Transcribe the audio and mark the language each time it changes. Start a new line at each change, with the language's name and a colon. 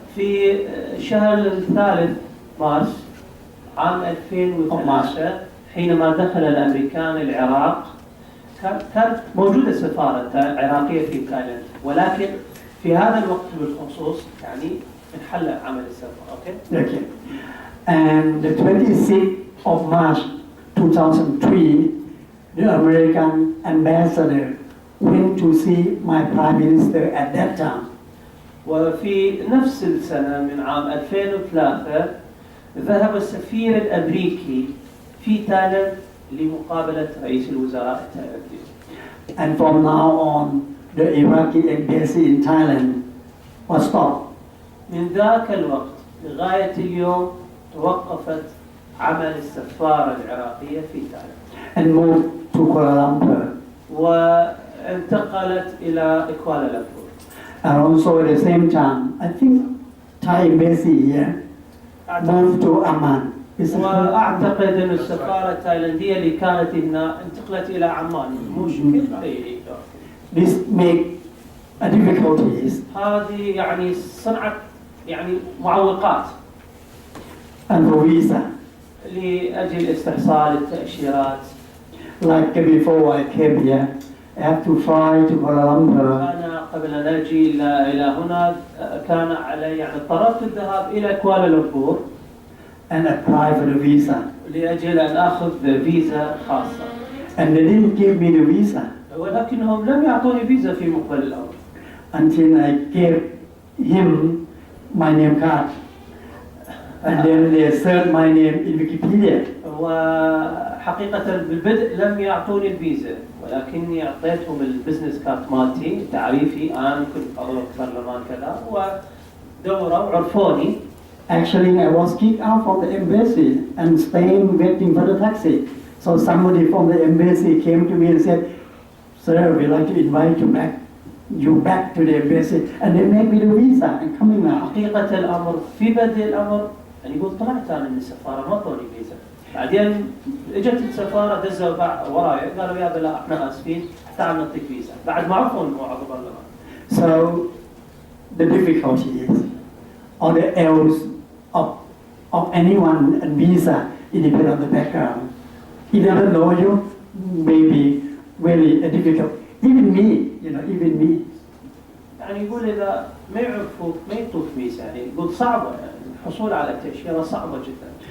Arabic: في شهر الثالث مارس عام 2003 حينما دخل الامريكان العراق كانت موجوده سفاره عراقيه في تايلاند، ولكن في هذا الوقت بالخصوص يعني انحل عمل السفاره.
English: Okay. And the 26th of March 2003, the American ambassador went to see my prime minister at that time.
Arabic: وفي نفس السنه من عام 2003 ذهب السفير الامريكي في تايلاند لمقابله رئيس الوزراء التايلندي.
English: And from now on, the Iraqi embassy in Thailand was stopped.
Arabic: من ذاك الوقت لغايه اليوم توقفت عمل السفاره العراقيه في تايلاند.
English: And moved to Kuala Lumpur.
Arabic: وانتقلت الى كوالالمبور.
English: And also at the same time, I think Thai embassy here moved to Amman.
Arabic: واعتقد ان السفاره التايلنديه اللي كانت هنا انتقلت الى عمان. مشكل
English: This make a difficulties.
Arabic: هذه يعني صنعت يعني معوقات.
English: And for visa.
Arabic: لاجل استحصال التاشيرات.
English: Like before I came here, I have to fly to Kuala Lumpur.
Arabic: أنا قبل أن أجي إلى هنا كان علي يعني اضطررت الذهاب إلى كوالالمبور
English: and apply for the visa.
Arabic: لأجل أن آخذ فيزا خاصة.
English: And they didn't give me the visa.
Arabic: ولكنهم لم يعطوني فيزا في مقبل الأمر.
English: Until I gave him my name card. And then they searched my name in Wikipedia.
Arabic: وحقيقة بالبدء لم يعطوني الفيزا، ولكني أعطيتهم البزنس كارت مالتي تعريفي، أنا كنت عضو برلمان كذا، ودوروا وعرفوني.
English: Actually, I was kicked out from the embassy and staying waiting for the taxi. So somebody from the embassy came to me and said, "Sir, we'd like to invite you back to the embassy." And they made me the visa and coming now.
Arabic: حقيقة الأمر في بدء الأمر يعني يقول طلعت أنا من السفارة ما أعطوني فيزا. بعدين اجت السفارة دزوا وراي قالوا يا بلا احنا آسفين تعال نعطيك فيزا بعد ما عرفوا إنه عضو برلمان.
English: So the difficulty is, or the else of anyone and visa, it depends on the background. If they don't know you, maybe really difficult. Even me, even me.
Arabic: يعني يقول إذا ما يعرفوك ما يعطوك فيزا يعني يقول صعبة يعني الحصول على التأشيرة صعبة جدا.